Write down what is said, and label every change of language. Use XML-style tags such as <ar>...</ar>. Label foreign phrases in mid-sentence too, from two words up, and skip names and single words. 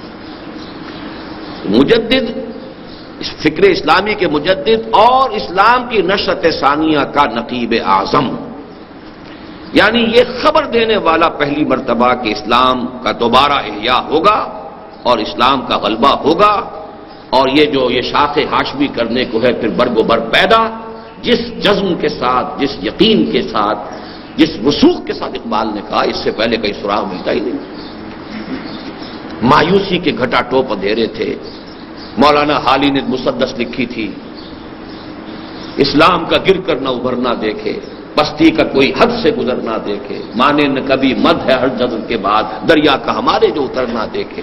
<ur>مجدد، فکر اسلامی کے مجدد اور اسلام کی نشرت ثانیہ کا نقیب اعظم، یعنی یہ خبر دینے والا پہلی مرتبہ کہ اسلام کا دوبارہ احیاء ہوگا اور اسلام کا غلبہ ہوگا اور یہ شاخ ہاشمی کرنے کو ہے پھر برگ و بر پیدا، جس جزم کے ساتھ، جس یقین کے ساتھ، جس وثوق کے ساتھ اقبال نے کہا، اس سے پہلے کئی سراغ ملتا ہی نہیں۔ مایوسی کے گھٹا ٹوپ اندھیرے تھے۔ مولانا حالی نے مسدس لکھی تھی، اسلام کا گر کر نہ ابھرنا دیکھے، پستی کا کوئی حد سے گزر نہ دیکھے، مانے نہ کبھی مد ہے ہر جزر کے بعد، دریا کا ہمارے جو اتر نہ دیکھے۔</ur>